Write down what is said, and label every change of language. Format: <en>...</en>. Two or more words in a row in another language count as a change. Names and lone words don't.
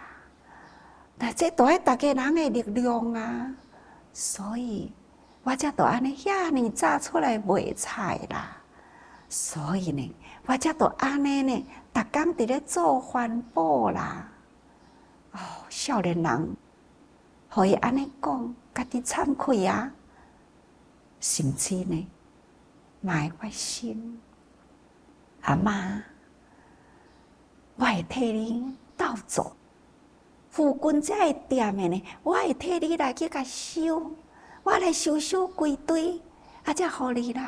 <nan>那这都爱大家人的力量啊，所以我才都安尼遐尼早出来卖菜啦。所以呢，我才都安尼呢，逐工伫咧做环保啦。哦，少年人，互伊安尼讲，家己惭愧啊，甚至呢，嘛会发心，阿嬷，我会替你斗做。附近这个店的呢，我会替你来去甲收，我来收规堆，啊，才互你啦。</nan>